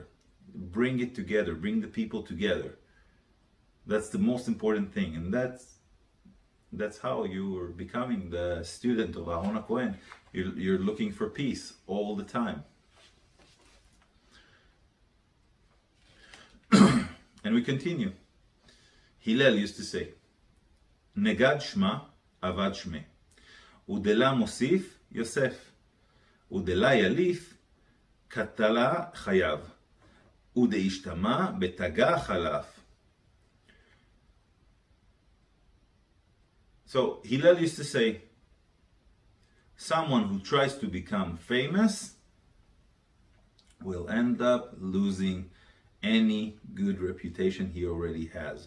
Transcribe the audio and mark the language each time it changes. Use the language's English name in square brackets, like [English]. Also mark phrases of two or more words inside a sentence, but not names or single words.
[English] Bring it together, bring the people together. That's the most important thing, and that's how you are becoming the student of Aharon HaKohen. You're looking for peace all the time. And we continue. Hillel used to say, [Aramaic] נגד שמא, אבד שמיה. ודלא מוסיף, יסיף. ודלא יליף, קטלא חייב. ודאשתמש, בתגא חלף. [English] So Hillel used to say, someone who tries to become famous will end up losing any good reputation he already has.